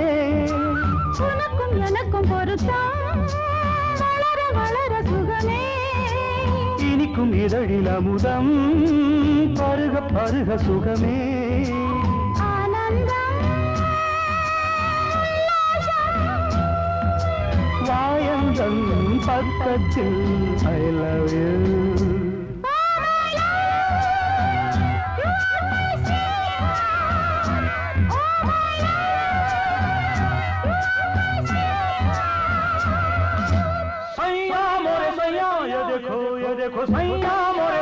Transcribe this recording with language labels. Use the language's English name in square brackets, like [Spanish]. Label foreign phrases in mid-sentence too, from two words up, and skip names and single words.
[Tamil] உனக்கும் எனக்கும் பொருத்தம் வளர வளர சுகமே. இனிக்கும் இதழில் அமுதம் பருக பருக சுகமே ஆனந்தம் வாயந்தன் பக்கத்தில் [English] I love you. [Hindi] सैया मोरे सैया ये देखो सैया मोरे